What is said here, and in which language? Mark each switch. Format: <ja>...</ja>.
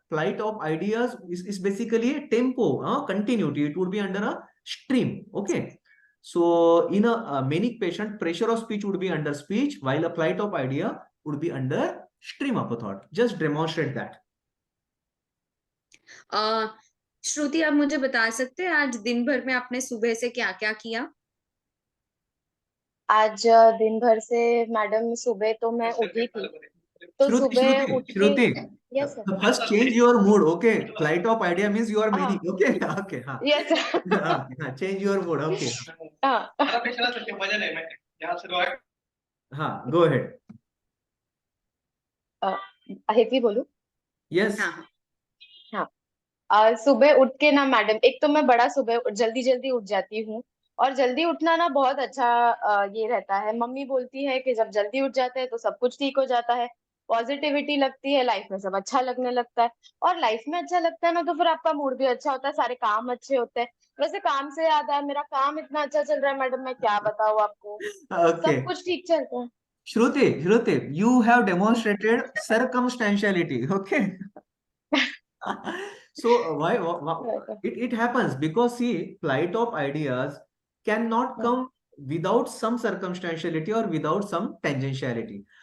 <en>Flight of ideas is basically a tempo, continuity. It would be under a stream. Okay. So in a manic patient, pressure of speech would be under speech, while a flight of idea would be under stream of a thought. Just demonstrate that.</en> <hi>श्रुति, आप मुझे बता सकते हैं आज दिन भर में आपने सुबह से क्या क्या किया? आज दिन भर से मैडम सुबह तो मैं उठी थी, तो</hi> <en>Shruti,</en> <hi>सुबह</hi> <en>Shruti,</en> <hi>उठ के</hi> <en>Shruti. Yes sir. First change your mood. Okay. Flight of idea means you are manic.</en> <hi>हाँ</hi> <en>Okay. Okay. हाँ. Yes Change your mood. Okay.</en> <hi>हाँ</hi> <en>हाँ. Go ahead.</en> <hi>हेती बोलूं?</hi> <en>Yes.</en> <hi>हाँ, सुबह उठ के ना मैडम, एक तो मैं बड़ा सुबह जल्दी जल्दी उठ जाती हूँ, और जल्दी उठना ना बहुत अच्छा ये रहता है। मम्मी बोलती है कि जब जल्दी उठ जाते हैं तो सब कुछ ठीक हो जाता है, पॉजिटिविटी लगती है, लाइफ में सब अच्छा लगने लगता है। और लाइफ में अच्छा लगता है ना तो फिर आपका मूड भी अच्छा होता है, सारे काम अच्छे होते हैं। वैसे काम से याद आया, मेरा काम इतना अच्छा चल रहा है मैडम, मैं क्या बताऊँ आपको, सब</hi> <en>Okay.</en> <hi>कुछ ठीक चलता है।</hi> <en>Shruti, you have demonstrated circumstantiality. Okay. So why it happens because see, flight of ideas cannot come without some circumstantiality or without some tangentiality.</en>